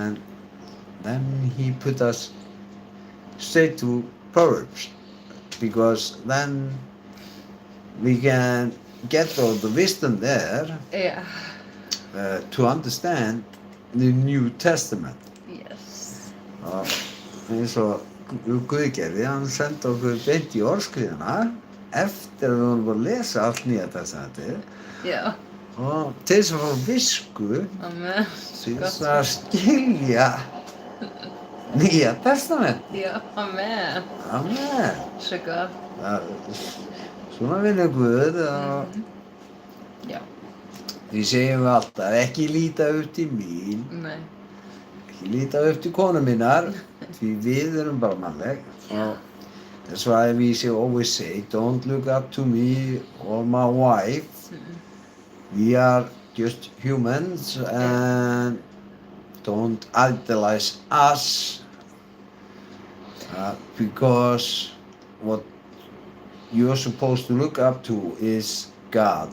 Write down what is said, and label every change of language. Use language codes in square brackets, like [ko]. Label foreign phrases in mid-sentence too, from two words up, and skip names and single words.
[en] and then He put us straight to Proverbs, because then we can get all the wisdom there Yeah. to understand the New Testament. Yes. [is] Og eins og Guð gerði, hann sendi okkur beint í orðskriðuna eftir að við vorum búin að lesa allt Nýja testamentið, Já. og til þess að fá visku Amen. til þess að skilja Nýja testament. Já, amen. Amen. Svo gott. Svona vinnur Guð, og Já. því segjum við alltaf, ekki líta upp til mín, Nei. ekki líta upp til konu minnar, því við erum bara mannleg. [en] Og that's why we should always say, don't look up to me or my wife. We are just humans, and don't idolize us, because what you're supposed to look up to is God.